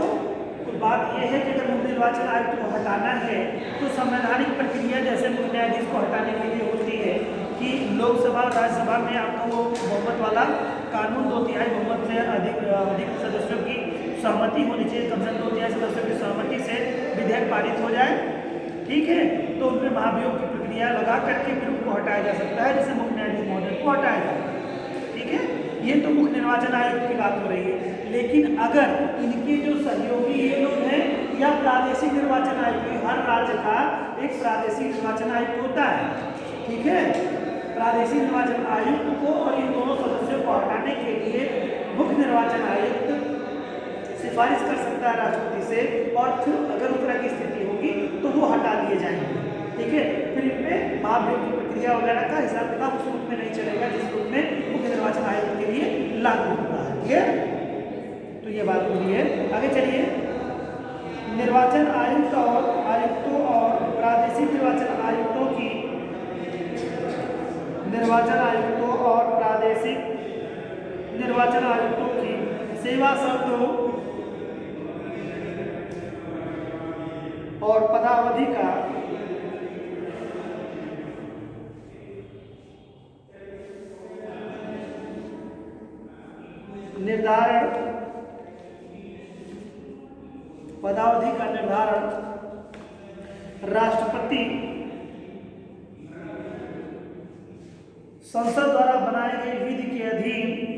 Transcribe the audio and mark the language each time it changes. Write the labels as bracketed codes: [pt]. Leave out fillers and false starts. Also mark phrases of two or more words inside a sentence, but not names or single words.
[hi] तो बात यह है कि अगर मुख्य निर्वाचन आयुक्त को हटाना है तो संवैधानिक प्रक्रिया जैसे मुख्य न्यायाधीश को हटाने के लिए होती है कि लोकसभा और राज्यसभा में आपको वो बहुमत वाला कानून 2/3 बहुमत से अधिक सदस्यों की सहमति होनी चाहिए, कम से कम 2/3 सदस्यों की सहमति से विधेयक पारित हो जाए, ठीक है। तो उनमें महाभियोग की प्रक्रिया लगा करके फिर उनको हटाया जा सकता है, जिससे मुख्य न्यायाधीश महोदय को हटाया जाए, ठीक है। ये तो मुख्य निर्वाचन आयोग की बात हो रही है। लेकिन अगर इनके जो सहयोगी ये लोग हैं या प्रादेशिक निर्वाचन आयोग, हर राज्य का एक प्रादेशिक निर्वाचन आयुक्त होता है, ठीक है। प्रादेशिक निर्वाचन आयुक्त को और इन दोनों सदस्यों को हटाने के लिए मुख्य निर्वाचन आयुक्त सिफारिश कर सकता है राष्ट्रपति से, और फिर अगर उस तरह की स्थिति होगी तो वो हटा दिए जाएंगे, ठीक है। फिर इनमें महाभियोग की प्रक्रिया वगैरह का हिसाब किताब उस रूप में नहीं चलेगा जिस रूप में मुख्य निर्वाचन आयोग के लिए लागू होता है, ठीक है। तो ये बात हुई है। आगे चलिए, निर्वाचन आयुक्तों और प्रादेशिक निर्वाचन आयुक्तों की सेवा शर्तों और पदावधि का निर्धारण राष्ट्रपति संसद द्वारा बनाई गई विधि के अधीन